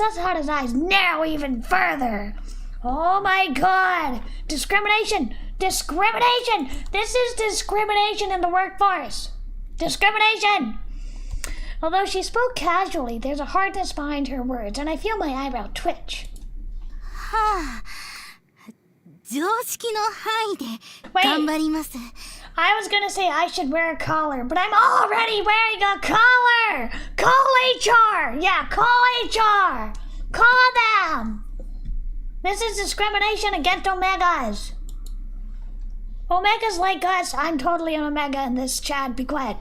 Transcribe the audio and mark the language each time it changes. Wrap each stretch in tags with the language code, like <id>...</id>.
<en>Sasahara's eyes narrow even further. Oh my god. Discrimination. This is discrimination in the workforce. Discrimination. Although she spoke casually, there's a hardness behind her words, and I feel my eyebrow twitch.</en> <ja>はあ、常識の範囲で頑張ります。</ja> <en>I was gonna say I should wear a collar, but I'm already wearing a collar! Call HR! Yeah, call HR! Call them! This is discrimination against Omegas. Omegas like us, I'm totally an Omega in this chat, be quiet.</en>